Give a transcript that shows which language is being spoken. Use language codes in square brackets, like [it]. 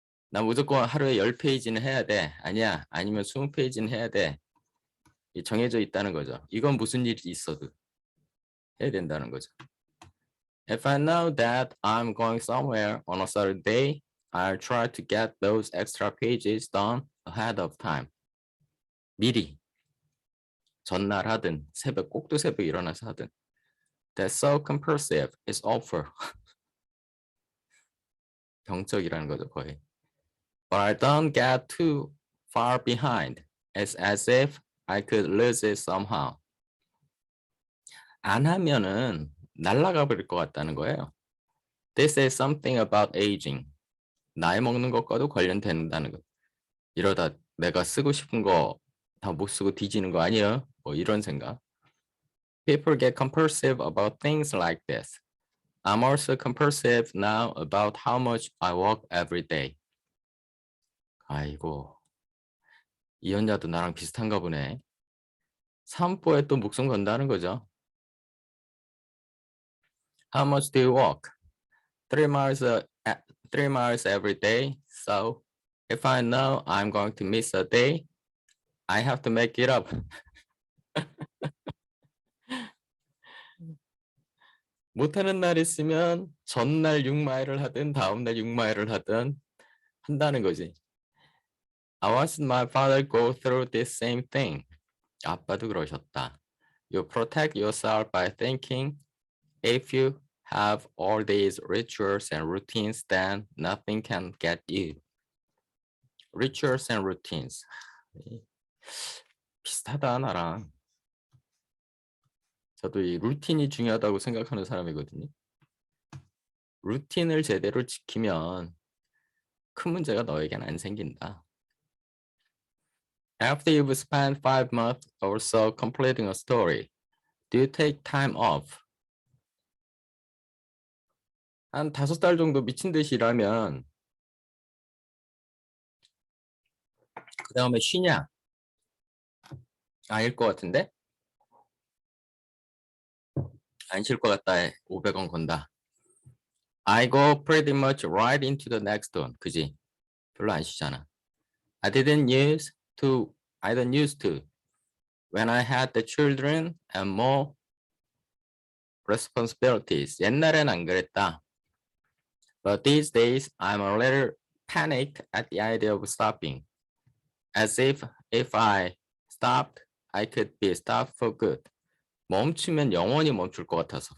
[ko] 나 무조건 하루에 10페이지는 해야 돼. 아니야. 아니면 20페이지는 해야 돼. 정해져 있다는 거죠. 이건 무슨 일이 있어도 해야 된다는 거죠. [en] If I know that I'm going somewhere on a certain day, I'll try to get those extra pages done ahead of time. [ko] 미리. 전날 하든 꼭두 새벽 일어나서 하든. [en] That's so compulsive. It's awful. [ko] 병적이라는 거죠, 거의. [en] But I don't get too far behind. It's as if I could lose it somehow. [ko] 안 하면은 날아가 버릴 것 같다는 거예요. [en] This is something about aging. [ko] 나이 먹는 것과도 관련된다는 거. 이러다 내가 쓰고 싶은 거 다 못 쓰고 뒤지는 거 아니야? 뭐 이런 생각. [en] People get compulsive about things like this. I'm also compulsive now about how much I walk every day. [ko] 아이고. 이언야도 나랑 비슷한가 보네. 산보에 또 목숨 건다는 거죠. [en] How much do you walk? 3 miles, 3 miles every day. So if I know I'm going to miss a day, I have to make it up. [ko] 못하는 날 있으면 전날 6마일을 하든 다음날 6마일을 하든 한다는 거지. [en] I watched my father go through this same thing. [ko] 아빠도 그러셨다. [en] You protect yourself by thinking if you have all these rituals and routines, then nothing can get you. Rituals and routines. [ko] 비슷하다 나랑. 저도 이 루틴이 중요하다고 생각하는 사람이거든요. 루틴을 제대로 지키면 큰 문제가 너에겐 안 생긴다. [en] After you've spent 5 months or so completing a story, do you take time off? [ko] 한 5달 정도 미친 듯이 일하면 그 다음에 쉬냐? 아닐 것 같은데? 안 쉴 것 같다 해. 500원 건다. [en] I go pretty much right into the next one. [ko] 그지? 별로 안 쉬잖아. [en] I don't used to. When I had the children and more responsibilities. [ko] 옛날엔 안 그랬다. [en] But these days, I'm a little panicked at the idea of stopping. As if I stopped, I could be stopped for good. [ko] 멈추면 영원히 멈출 것 같아서.